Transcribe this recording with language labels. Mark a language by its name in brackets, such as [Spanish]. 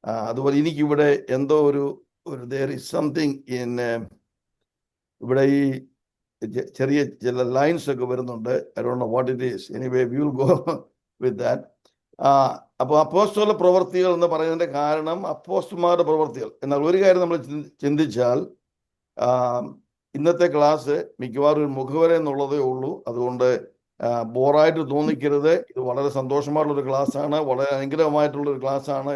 [Malayalam] അതുപോലെ എനിക്കിവിടെ എന്തോ ഒരു [English] there is something in [Malayalam] ഇവിടെ ഈ ചെറിയ ചില ലൈൻസ് ഒക്കെ വരുന്നുണ്ട്. [English] I don't know what it is. Anyway, we will go with that. [Malayalam] അപ്പോൾ അപ്പോസ്തല പ്രവൃത്തികൾ എന്ന് പറയുന്നതിന്റെ കാരണം അപ്പോസ്തലന്മാരുടെ പ്രവൃത്തികൾ. എന്നാൽ ഒരു കാര്യം നമ്മൾ ചിന്തിച്ചാൽ, ഇന്നത്തെ ക്ലാസ് മിക്കവാറും ഒരു മുഖവര എന്നുള്ളതേ ഉള്ളൂ. അതുകൊണ്ട് ബോറായിട്ട് തോന്നിക്കരുത്. ഇത് വളരെ സന്തോഷമായിട്ടുള്ളൊരു ക്ലാസ്സാണ്, വളരെ അനുഗ്രഹമായിട്ടുള്ളൊരു ക്ലാസ്സാണ്.